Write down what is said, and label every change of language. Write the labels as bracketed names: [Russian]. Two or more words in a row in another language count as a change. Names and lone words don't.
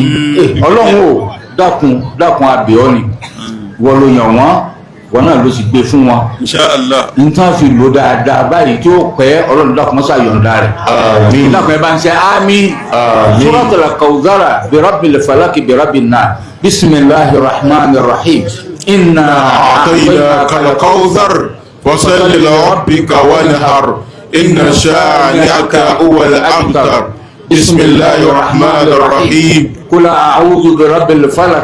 [Yoruba] Ọlọ́run ò dákun abẹ́ọ́ ni wọ́n ló yàn wọ́n wọn náà ló sì gbé fún wọn. Inshallah. nǹkan fi lò dáadáa báyìí tí ó pẹ́ Ọlọ́run dákun mọ́sá yọ̀ǹda rẹ̀. Àmín. dákun ẹ bá ń ṣe àmín. [Arabic] سورة الكوثر برب الفلق برب الناس بسم الله الرحمن الرحيم إن أعطيناك الكوثر فصل لربك وانحر إن شانئك هو الأبتر. بسم الله الرحمن الرحيم. قل أعوذ برب الفلق